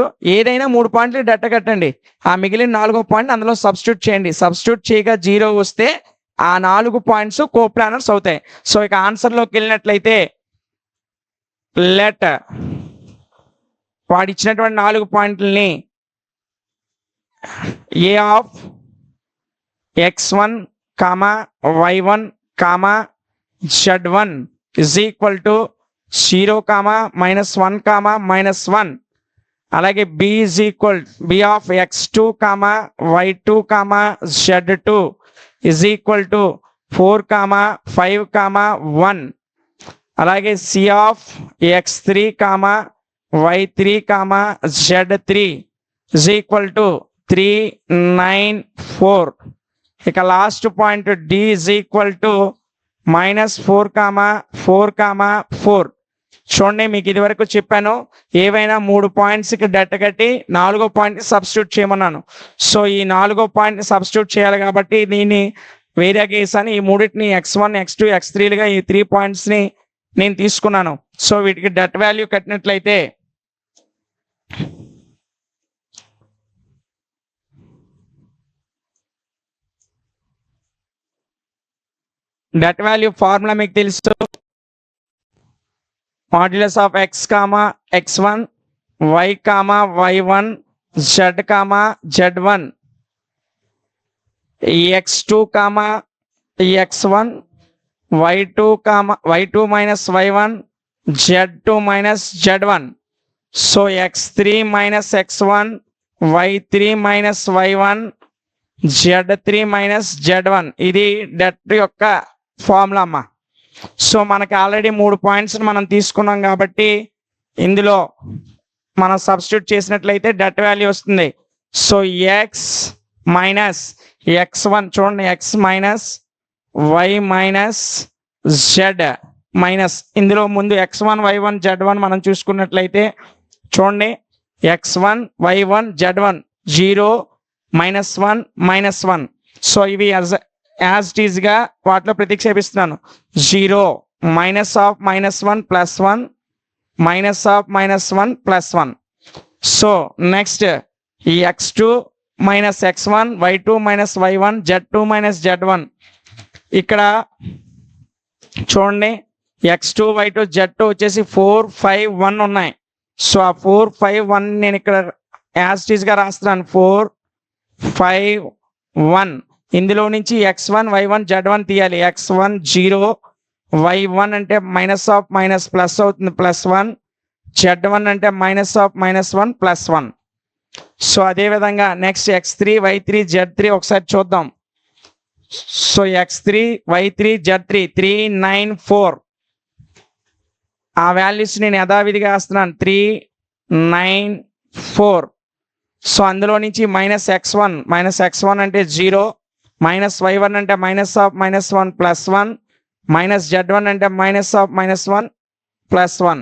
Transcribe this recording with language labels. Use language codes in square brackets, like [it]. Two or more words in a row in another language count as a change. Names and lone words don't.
[te] ఏదైనా 3 [en] points det [te] కట్టండి, ఆ మిగిలిన 4 పాయింట్ అందులో సబ్స్టిట్యూట్ చేయండి. సబ్స్టిట్యూట్ చేయగా 0 వస్తే ఆ 4 [en] points coplanars [te] అవుతాయి. సో ఇక ఆన్సర్లోకి వెళ్ళినట్లయితే లెట్ వాడు ఇచ్చినటువంటి 4 పాయింట్లని [en] a of [te] x1, y1, z1 [en] is equal to [te] 0, -1, -1. [en] అలాగే b is equal b of x2, y2, z2 is equal to 4, 5, 1. అలాగే c of x3, y3, z3 is equal to 3, 9, 4. ఇక last point d is equal to -4, 4, 4. [te] చూడండి, మీకు ఇది వరకు చెప్పాను, ఏవైనా 3 [en] points det [te] కట్టి 4వ [en] point substitute [te] చేయమన్నాను. సో ఈ 4వ [en] point substitute [te] చేయాలి కాబట్టి దీన్ని వేరే కేసు అని ఈ మూడింటిని x1, x2, x3లుగా ఈ 3 పాయింట్స్ని నేను తీసుకున్నాను. సో వీటికి [en] det value [te] కట్టినట్లయితే [en] det value formula [te] మీకు తెలుసు, [en] modulus of x, x1, y, y1, z, z1, x2, x1, y2 minus y1, z2 minus z1. సో x3 minus x1, y3 minus y1, z3 minus z1 [te] ఇది డెట్ యొక్క ఫార్ములా అమ్మా. సో మనకి ఆల్రెడీ 3 పాయింట్స్ మనం తీసుకున్నాం కాబట్టి ఇందులో మనం సబ్స్టిట్యూట్ చేసినట్లయితే [en] det value [te] వస్తుంది. సో [en] x minus x1, [te] చూడండి, [en] x minus y minus z minus [te] ఇందులో ముందు x1, y1, z1 మనం చూసుకున్నట్లయితే చూడండి, x1, y1, z1 0, -1, -1. సో ఇవి [en] as it is [te] గా వాటిలో ప్రతిక్షేపిస్తున్నాను. 0, -1 +1, -1 +1. [en] so next ఈ x2 minus x1, y2 minus y1, z2 minus z1. [te] ఇక్కడ చూడండి, x2, y2, z2 వచ్చేసి 4, 5, 1 ఉన్నాయి. సో ఆ 4, 5, 1 నేను ఇక్కడ [en] as it is [te] గా రాస్తున్నాను. 4, 5, 1 ఇందులో నుంచి x1, y1, z1 తీయాలి. x1 0, y1 అంటే -, ప్లస్ అవుతుంది, +1, z1 అంటే -, +1. సో అదేవిధంగా నెక్స్ట్ x3, y3, z3 ఒకసారి చూద్దాం. సో x3, y3, z3 3, 9, 4 ఆ వాల్యూస్ నేను యథావిధిగా వేస్తున్నాను. 3, 9, 4. సో అందులో నుంచి -x1 అంటే 0, -y1 అంటే -, +1, -z1 అంటే -, +1.